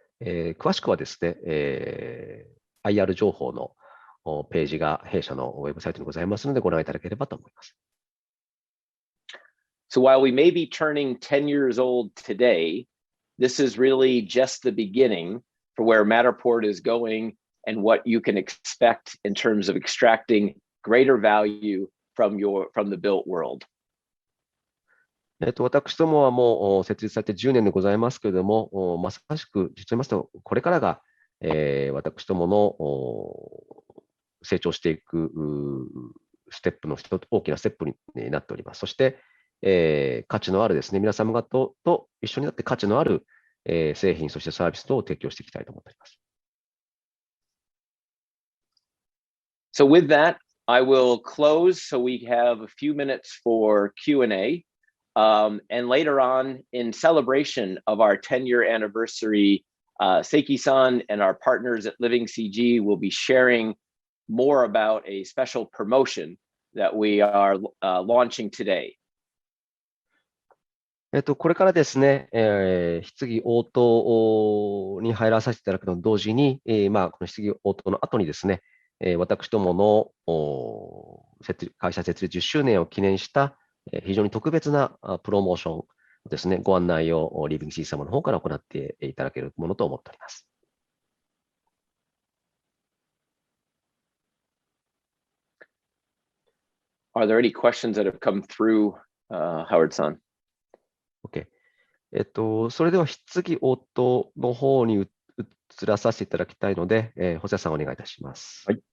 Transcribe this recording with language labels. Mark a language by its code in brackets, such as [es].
[ja] 詳しくはですね、IR 情報のページが弊社のウェブサイトにございますので、ご覧いただければと思います。 [en] So while we may be turning 10 years old today, this is really just the beginning for where Matterport is going and what you can expect in terms of extracting greater value from the built world. [ja] 私どもはもう設立されて10年でございますけれども、まさしく実を言いますと、これからが私どもの成長していくステップの大きなステップになっております。そして、価値のあるですね、皆様方と一緒になって価値のある製品、そしてサービス等を提供していきたいと思っております。 [en] So with that, I will close so we have a few minutes for Q&A. And later on, in celebration of our 10-year anniversary, Seiki-san and our partners at Living CG will be sharing more about a special promotion that we are launching today. [ja] これからですね、質疑応答に入らさせていただくのと同時に、この質疑応答の後にですね、私どもの会社設立10周年を記念した非常に特別なプロモーションですね、ご案内をリビングCG様の方から行っていただけるものと思っております。 [en] Are there any questions that have come through, Howard-san? OK。 [ja] それでは質疑応答の方に移らさせていただきたいので、細谷さんお願いいたします。